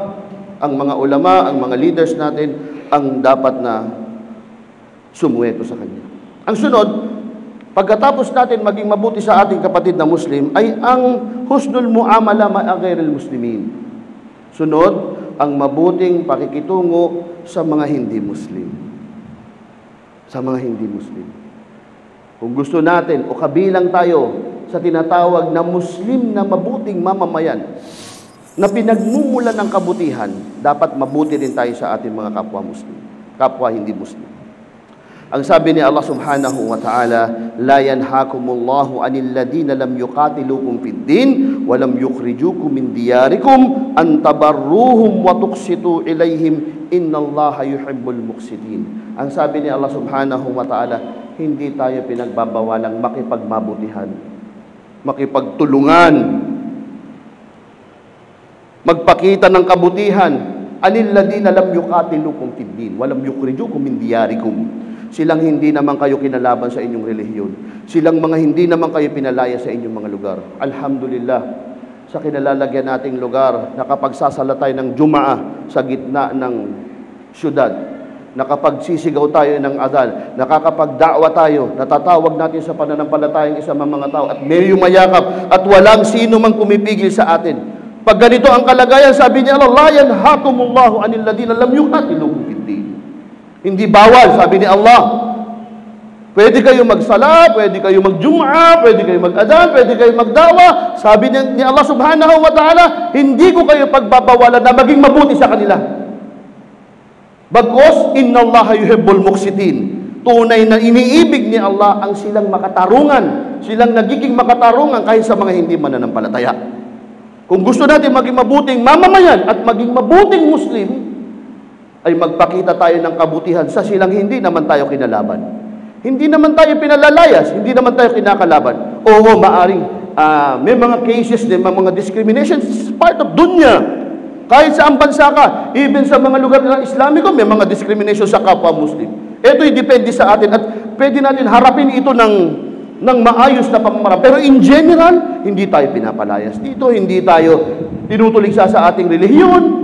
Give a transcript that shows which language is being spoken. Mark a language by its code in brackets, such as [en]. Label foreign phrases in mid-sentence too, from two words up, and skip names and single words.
[tl] Ang mga ulama, ang mga leaders natin ang dapat na sumuweto sa kanya. Ang sunod, pagkatapos natin maging mabuti sa ating kapatid na Muslim, ay ang [ar] حسن المعاملة مع غير المسلمين. [tl] Sunod, ang mabuting pakikitungo sa mga hindi Muslim. Sa mga hindi Muslim. Kung gusto natin o kabilang tayo sa tinatawag na Muslim na mabuting mamamayan, na pinagmumulan ng kabutihan, dapat mabuti rin tayo sa ating mga kapwa Muslim, kapwa hindi Muslim. Ang sabi ni [ar] الله سبحانه وتعالى لا ينهاكم الله عن الذين لم يقاتلوكم في الدين ولم يخرجوكم من دياركم أن تبروهم وتقسطوا إليهم إن الله يحب المقسطين. [tl] Ang sabi ni Allah [ar] سبحانه وتعالى, [tl] hindi tayo pinagbabawalang makipagmabutihan, makipagtulungan, magpakita ng kabutihan [ar] عن الذين لم يقاتلوكم في الدين ولم يخرجوكم من دياركم, [tl] Silang hindi naman kayo kinalaban sa inyong relihiyon. Silang mga hindi naman kayo pinalaya sa inyong mga lugar. Alhamdulillah, sa kinalalagyan nating lugar, nakapagsasala tayo ng Jumaa sa gitna ng syudad. Nakapagsisigaw tayo ng adhan, nakakapagda'wa tayo, natatawag natin sa pananampalatayang isang mga tao at may yumayakap at walang sino mang pumipigil sa atin. Pag ganito ang kalagayan, sabi niya Allah, [ar] لا ينهاكم الله عن الذين لم يقاتلوكم في الدين. [tl] Hindi bawal, sabi ni Allah. Pwede kayo magsala, pwede kayo magjum'a, pwede kayo mag-adhan, pwede kayo magdawa. Sabi ni Allah [ar] سبحانه وتعالى, [tl] hindi ko kayo pagbabawalan na maging mabuti sa kanila. Bagkus, [ar] إن الله يحب المقسطين. [tl] Tunay na iniibig ni Allah ang silang makatarungan. Silang nagiging makatarungan kahit sa mga hindi mananampalataya. Kung gusto natin maging mabuting mamamayan at maging mabuting Muslim, ay magpakita tayo ng kabutihan sa silang hindi naman tayo kinalaban. Hindi naman tayo pinalalayas, hindi naman tayo kinakalaban. Oo, maaring may mga cases din, mga discrimination, [en] is part of [tl] dunya. Kahit sa ang bansa ka, even sa mga lugar ng Islamiko, may mga discrimination sa kapwa Muslim. Ito'y depende sa atin at pwede natin harapin ito ng maayos na pamamaraan. Pero [en] in general, [tl] hindi tayo pinapalayas dito, hindi tayo tinutuligsa sa ating relihiyon.